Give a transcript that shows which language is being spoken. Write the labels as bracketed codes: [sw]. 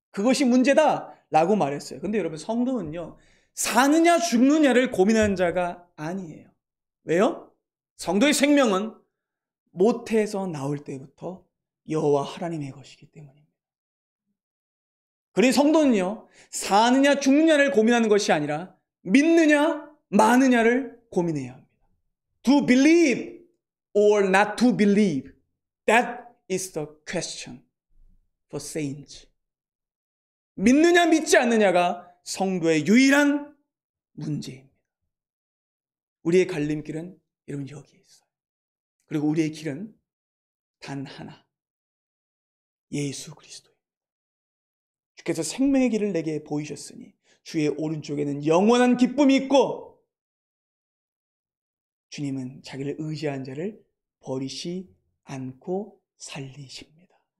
[ko] 그것이 문제다 라고 말했어요. 근데 여러분, 성도는요, 사느냐 죽느냐를 고민하는 자가 아니에요. 왜요? 성도의 생명은 모태에서 나올 때부터 여호와 하나님의 것이기 때문입니다. 그러니 성도는요, 사느냐 죽느냐를 고민하는 것이 아니라 믿느냐 마느냐를 고민해야 합니다. [en] To believe or not to believe. That is the question for saints. [ko] 믿느냐 믿지 않느냐가 성도의 유일한 문제입니다. 우리의 갈림길은 여러분 여기에 있어요. 그리고 우리의 길은 단 하나, 예수 그리스도입니다. 주께서 생명의 길을 내게 보이셨으니 주의 오른쪽에는 영원한 기쁨이 있고 주님은 자기를 의지한 자를 버리시 않고 살리십니다.